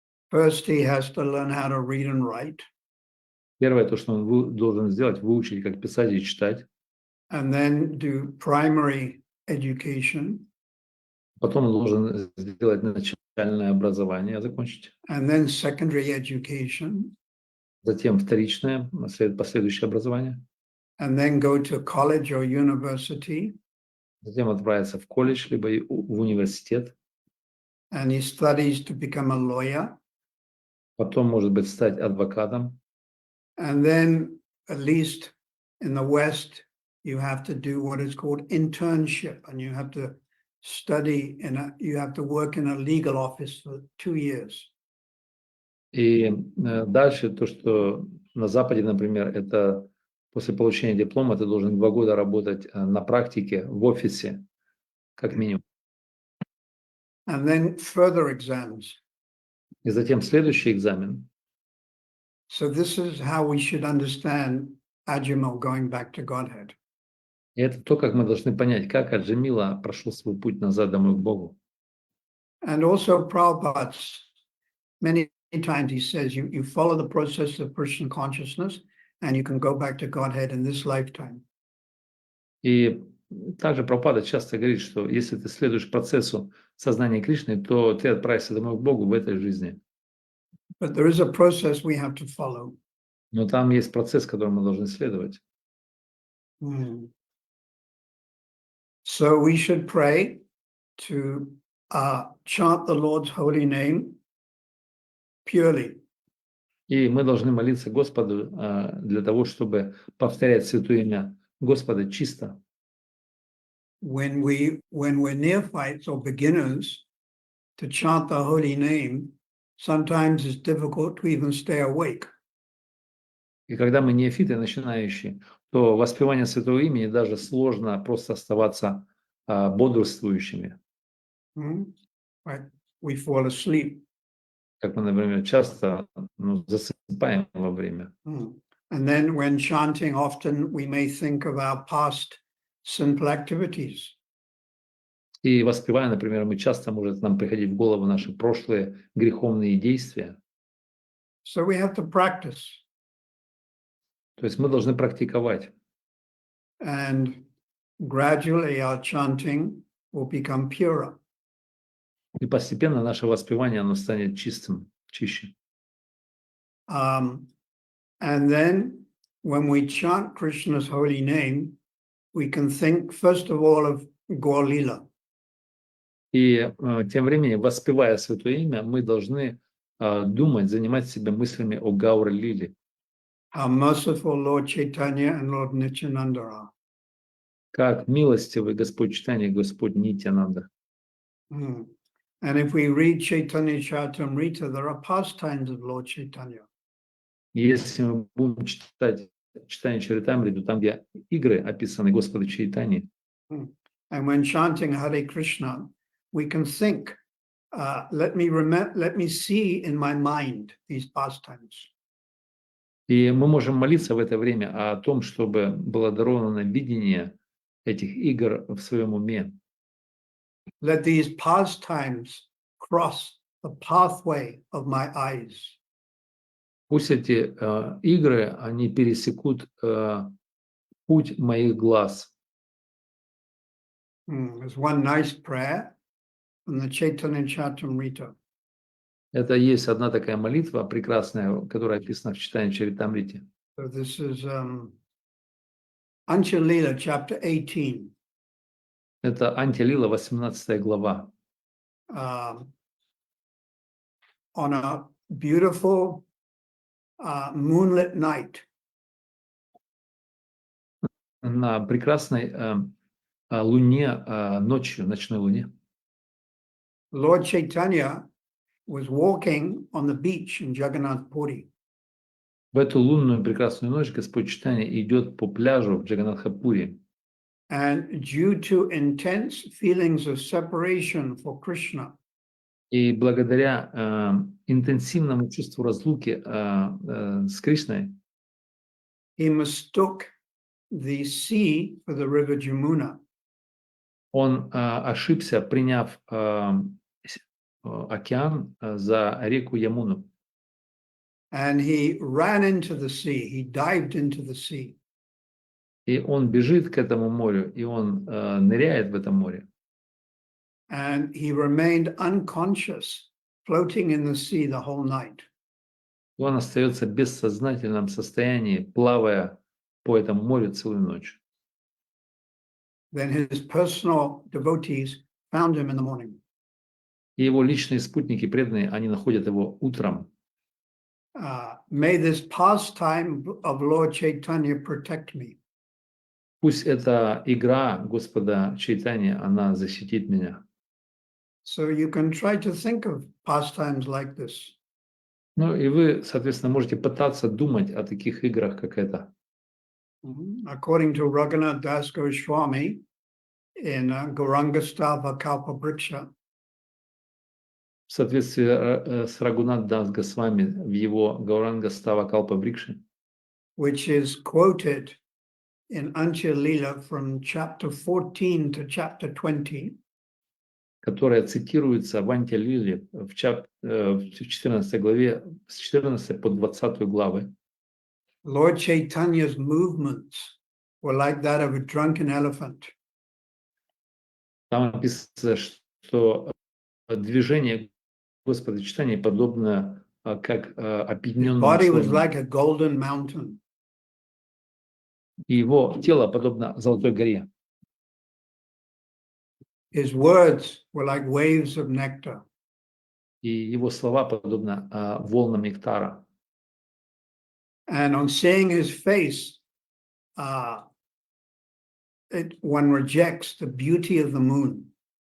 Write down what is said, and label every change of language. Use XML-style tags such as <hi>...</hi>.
<en>First, he has to learn how to read and write.</en> <ru>Первое, то, что он должен сделать, выучить, как писать и читать.</ru> <en>And then do primary education.</en> <ru>Потом он должен сделать начальное образование, закончить.</ru> <en>And then secondary education.</en> <ru>Затем вторичное, последующее образование.</ru> <en>And then go to college or university.</en> <ru>Затем отправиться в колледж, либо в университет.</ru> <en>And he studies to become a lawyer.</en> <ru>Потом, может быть, стать адвокатом.</ru> <en>And then, at least in the West, you have to do what is called internship, and you have to study you have to work in a legal office for 2 years.</en> <ru>И дальше то, что на Западе, например, это после получения диплома ты должен 2 года работать на практике в офисе, как минимум.</ru> <en>And then further exams.</en> <ru>И затем следующий экзамен.</ru> <en>So this is how we should understand Ajamil going back to Godhead.</en> <ru>И это то, как мы должны понять, как Аджамила прошел свой путь назад домой к Богу.</ru> <en>And also Prabhupada, many times he says, you follow the process of Krishna consciousness and you can go back to Godhead in this lifetime.</en> <ru>И также Прабхупада часто говорит, что если ты следуешь процессу сознания Кришны, то ты отправишься домой к Богу в этой жизни.</ru> <en>But there is a process we have to follow.</en> <ru>Но там есть процесс, которому мы должны следовать.</ru> <en>So we should pray to chant the Lord's holy name purely.</en> <ru>И мы должны молиться Господу для того, чтобы повторять святое имя Господа чисто.</ru> <en>When we're neophytes or beginners, to chant the holy name, sometimes it's difficult to even stay awake.</en> <ru>И когда мы неофиты, начинающие, то воспевание святого имени даже сложно просто оставаться бодрствующими.</ru> <en>Right? We fall asleep.</en> <ru>Как мы, например, часто засыпаем во время.</ru> <en>And then when chanting, often we may think of our past sinful activities.</en> <ru>И воспевая, например, мы часто может нам приходить в голову наши прошлые греховные действия.</ru> <en>So we have to practice.</en> <ru>То есть мы должны практиковать.</ru> <en>And gradually our chanting will become purer.</en> <ru>И постепенно наше воспевание, оно станет чистым, чище.</ru> <en>And then when we chant Krishna's holy name, we can think first of all of Gaur Lila.</en> <ru>И тем временем, воспевая святое имя, мы должны думать, занимать себя мыслями о Гаур-лиле.</ru> <en>How merciful Lord Chaitanya and Lord Nityananda are.</en> <ru>Как милостивый Господь Чайтанья и Господь Нитьянанда.</ru> <en>And if we read Chaitanya Charitamrita, there are pastimes of Lord Chaitanya.</en> <ru>Если мы будем читать Чайтанья Чаритамриту, там, где игры описаны Господа Чайтаньи,</ru> <en>And when chanting Hare Krishna, we can think, let me see in my mind these pastimes.</en> <ru>и мы можем молиться в это время о том, чтобы было даровано видение этих игр в своем уме.</ru> <en>Let these pastimes cross the pathway of my eyes.</en> <ru>Пусть эти игры, они пересекут путь моих глаз.</ru> <en>There's one nice prayer from the Chaitanya Charitamrita.</en> <ru>Это есть одна такая молитва прекрасная, которая описана в Чайтанья Чаритамрите.</ru> <en>So this is Anchalila, chapter 18.</en> <ru>Это Антилила, 18 глава.</ru> <en>On a beautiful moonlit night,</en> <ru>На прекрасной луне, ночью, ночной луне,</ru> <en>Lord Chaitanya was walking on the beach in Jagannath Puri.</en> <ru>в эту лунную прекрасную ночь Господь Чайтанья идет по пляжу в Джаганнатхапури.</ru> <en>And due to intense feelings of separation for Krishna,</en> <ru>И благодаря интенсивному чувству разлуки с Кришной,</ru> <en>he mistook the sea for the river Jamuna.</en> <ru>он ошибся, приняв океан за реку Ямуну.</ru> <en>And he ran into the sea, he dived into the sea.</en> <ru>И он бежит к этому морю, и он ныряет в это море.</ru> <en>And he remained unconscious, floating in the sea the whole night.</en> <ru>И он остается в бессознательном состоянии, плавая по этому морю целую ночь.</ru> <en>Then his personal devotees found him in the morning.</en> <ru>И его личные спутники, преданные, они находят его утром.</ru> <en>May this pastime of Lord Chaitanya protect me.</en> <ru>Пусть эта игра Господа Чайтаньи, она защитит меня.</ru> <en>So you can try to think of pastimes like this.</en> <ru>Ну и вы, соответственно, можете пытаться думать о таких играх, как это.</ru> <en>According to Raghunath Das Goswami in Gauranga Stava Kalpa Vriksha,</en> <ru>В соответствии с Рагунат Дас Госвами в его Гауранга Става Калпа Врикши,</ru> <en>which is quoted in Ancha Lila from chapter 14 to chapter 20,</en> <ru>которая цитируется в Антилиле в 14 главе, с 14 по 20 главы.</ru> <en>Lord Chaitanya's movements were like that of a drunken elephant.</en> <ru>Там написано, что движение Господа Чайтаньи подобно как опьяненному</ru> <en>body was</en> <ru>слону.</ru> <en>like a golden mountain.</en> <ru>И его тело подобно золотой горе.</ru> <en>His words were like waves of nectar.</en> <ru>И его слова подобно волнам нектара.</ru> <en>And on seeing his face, one rejects the beauty of the moon.</en>